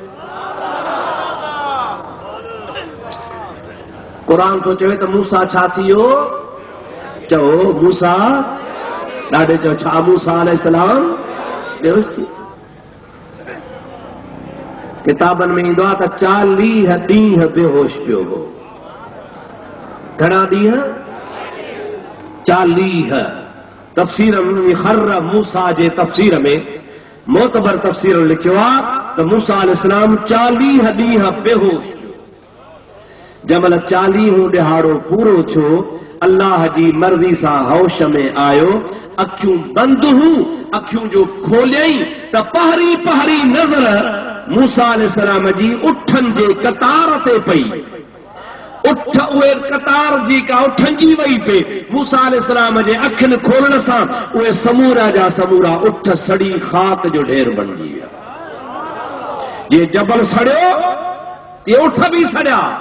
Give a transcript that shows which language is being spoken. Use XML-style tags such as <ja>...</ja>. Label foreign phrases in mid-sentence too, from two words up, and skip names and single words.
<sd>क़ुरान थो चवे त मूसा छा थी वियो चओ मूसा ॾाढे चओ छा मूसा अलैहिस्सलाम बेहोश थी किताबनि में ईंदो आहे त 40 ॾींहं बेहोश पियो हो घणा ॾींहं 40 तफ़सीर खर्र मूसा जे तफ़सीर में मोतबर तफ़सीर लिखियो आहे تو موسیٰ علیہ السلام 40 ॾींहं बेहोश जमल 40 ॾिहाड़ो पूरो थियो अल्लाह जी मर्ज़ी सां होश में आयो अखियूं बंदि हूं अखियूं जो खोलियई त पहरी पहरी नज़र मूसा अलैहिस्सलाम जी उठनि जे कतार ते पई उठ उहे कतार जी का उठनि जी वई पे मूसा अलैहिस्सलाम जे अखियुनि खोलण सां उहे समूरा जा समूरा उठ सड़ी खाक जो ढेर बणिजी विया जे जबल सड़ियो ते उठ भी सड़िया</sd>